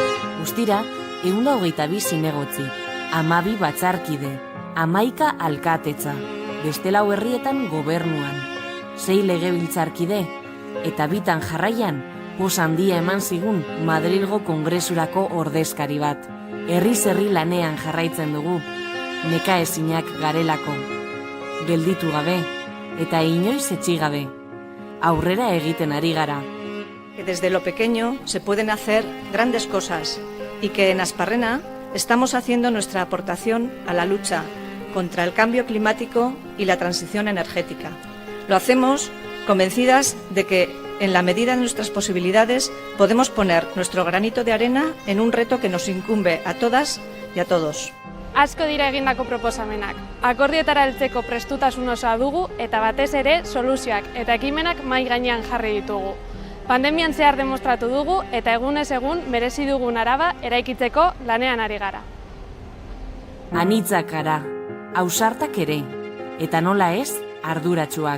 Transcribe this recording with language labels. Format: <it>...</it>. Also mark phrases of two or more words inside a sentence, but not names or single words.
<eu>Guztira, 122 zinegotzi, 12 batzarkide, 11 alkatetza, beste 4 herrietan gobernuan, 6 legebiltzarkide, eta bitan jarraian, pos handia eman zigun Madrilgo Kongresurako ordezkari bat. Herriz-herri lanean jarraitzen dugu, neka ezinak garelako. Gelditu gabe, eta inoiz etxi gabe. Aurrera egiten ari gara.</eu> <es>Que desde lo pequeño se pueden hacer grandes cosas y que en Asparrena estamos haciendo nuestra aportación a la lucha contra el cambio climático y la transición energética. Lo hacemos convencidas de que, en la medida de nuestras posibilidades, podemos poner nuestro granito de arena en un reto que nos incumbe a todas y a todos.</es> <eu>Asko dira egindako proposamenak. Akordioetara heltzeko prestutasun osoa dugu eta batez ere soluzioak eta ekimenak mahai gainean jarri ditugu. Pandemian zehar demostratu dugu eta egunez egun merezi dugun Araba eraikitzeko lanean ari gara. Anitzak gara, ausartak ere, eta nola ez, arduratsuak.</eu>